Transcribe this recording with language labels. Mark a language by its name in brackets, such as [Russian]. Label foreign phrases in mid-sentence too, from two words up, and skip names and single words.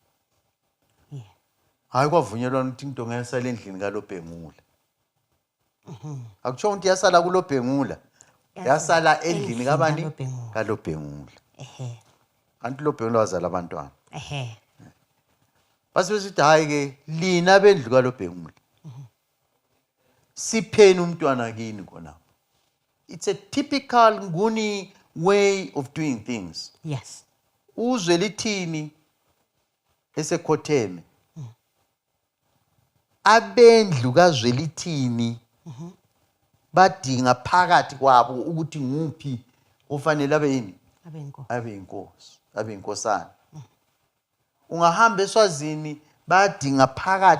[North Ndebele] hayi kwavunyelwana ukuthi intonga yasala endlini kaLobhengula akutsho ukuthi yasala kuLobhengula yasala endlini kabani kaLobhengula kanti uLobhengula wazala abantwana basebesithi hayi ke lina bendlu kaLobhengula sipheni umntwana kini khona [English] it's a typical Nguni way of doing things yes [North Ndebele] uzwe lithini esekhotheme abendlu kaZwelithini badinga phakathi kwabo ukuthi nguphi ofanele abe yini abe inkosana ungahamba eSwazini badinga phakathi